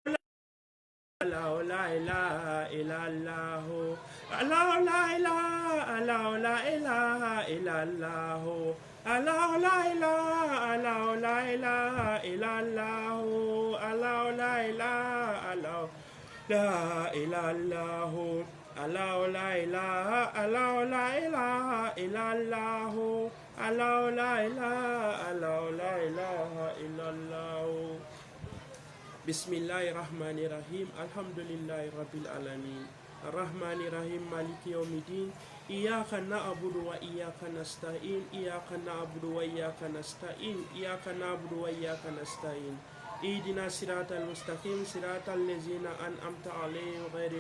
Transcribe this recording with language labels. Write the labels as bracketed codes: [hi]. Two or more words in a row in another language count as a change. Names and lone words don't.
[ar] لا إله إلا الله الله لا إله الله لا إله إلا الله الله لا إله الله لا إله إلا الله الله لا إله الله لا إلا الله الله لا إله الله لا إله إلا الله الله لا إله الله لا إله إلا الله بسم الله الرحمن الرحيم الحمد لله رب العالمين الرحمن الرحيم مالك يوم الدين إياك نعبد وإياك نستعين إياك نعبد وإياك نستعين إياك نعبد وإياك نستعين اهدنا الصراط المستقيم صراط الذين أنعمت عليهم غير